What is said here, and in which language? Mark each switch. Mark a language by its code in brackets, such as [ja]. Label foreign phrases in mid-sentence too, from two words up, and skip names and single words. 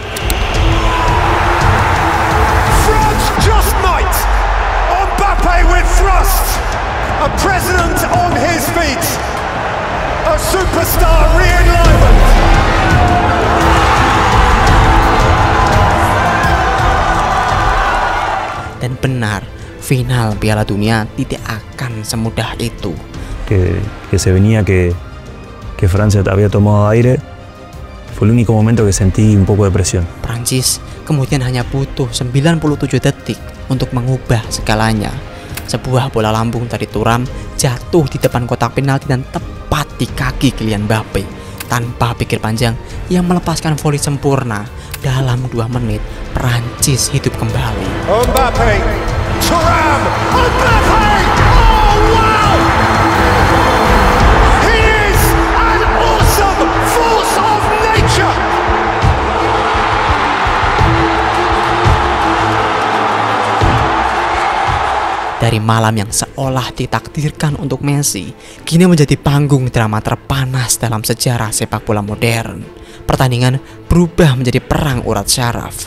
[en] France just might. Mbappe with thrust. A president on his feet. A superstar re-enlivened. [id] Dan benar, final Piala Dunia tidak akan semudah itu. [es] Que se venía que Francia había tomado aire, fue el único momento que sentí un poco de presión. [id] Prancis kemudian hanya butuh 97 detik untuk mengubah segalanya. Sebuah bola lambung dari Thuram jatuh di depan kotak penalti dan tepat di kaki Kylian Mbappe. Tanpa pikir panjang, ia melepaskan voli sempurna. Dalam 2 menit, Prancis hidup kembali. [en] Mbappe, Thuram, Mbappe! Oh wow! He is an awesome force of nature! [id] Dari malam yang seolah ditakdirkan untuk Messi, kini menjadi panggung drama terpanas dalam sejarah sepak bola modern. Pertandingan berubah menjadi perang urat syaraf.